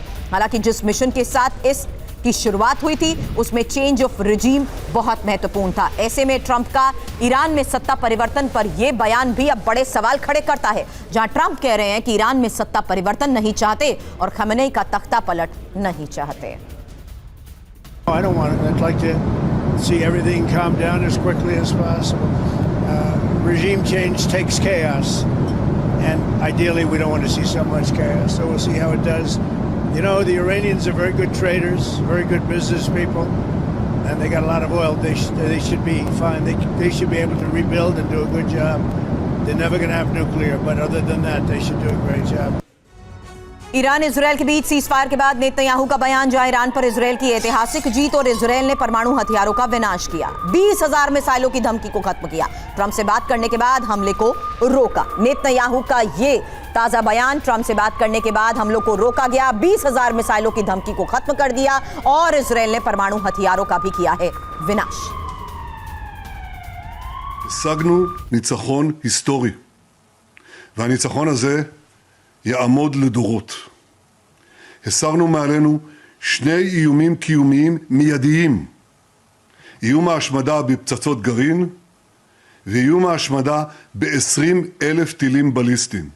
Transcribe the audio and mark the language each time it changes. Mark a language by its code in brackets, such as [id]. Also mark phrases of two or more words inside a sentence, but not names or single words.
[hi] हालांकि जिस मिशन के साथ इस की शुरुआत हुई थी, उसमें [en] change of regime [hi] बहुत महत्वपूर्ण था। ऐसे में ट्रंप का ईरान में सत्ता परिवर्तन पर यह बयान भी अब बड़े सवाल खड़े करता है, जहां ट्रंप कह रहे हैं कि ईरान में सत्ता परिवर्तन नहीं चाहते और खमेनेई का तख्ता पलट नहीं चाहते। [en] I don't want it. I'd like to see everything calm down as quickly as possible. Regime change takes chaos, and ideally we don't want to see so much chaos. So we'll see how it does. You know, the Iranians are very good traders, very good business people, and they got a lot of oil. They should be fine. They should be able to rebuild and do a good job. They're never going to have nuclear, but other than that, they should do a great job. [hi] ईरान इजरायल के बीच सीजफायर के बाद नेतन्याहू का बयान, जहां ईरान पर इजरायल की ऐतिहासिक जीत और इजरायल ने परमाणु हथियारों का विनाश किया, 20,000 मिसाइलों की धमकी को खत्म किया। ट्रंप से बात करने के बाद हमले को रोका। नेतन्याहू का ये ताजा बयान, ट्रंप से बात करने के बाद हमलों को रोका गया, 20,000 मिसाइलों की धमकी को खत्म कर दिया और इजरायल ने परमाणु हथियारों का भी किया है विनाश। [he] השגנו ניצחון היסטורי, והניצחון הזה יעמוד לדורות. הסרנו מעלינו שני איומים קיומיים מיידיים, איום ההשמדה בפצצות גרעין ואיום ההשמדה ב-20,000 טילים בליסטיים.